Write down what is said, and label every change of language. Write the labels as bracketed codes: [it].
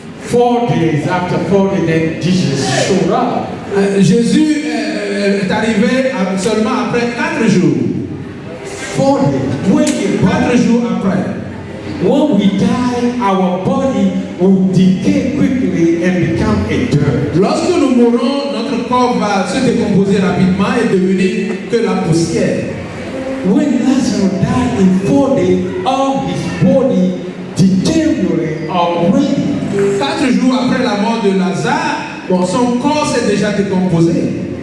[en] 4 days after 4 days, then Jesus showed up. [fr] Jésus est arrivé seulement après 4 jours. [en] 4 days. [fr] 4 jours après. [en] When we die, our body will decay quickly and become a dirt. [fr] Lorsque nous mourons, notre corps va se décomposer rapidement et devenir que la poussière. [en] When Lazarus died in 4 days, all his body deteriorated already. [fr] 4 jours après la mort de Lazare, son corps s'est déjà décomposé.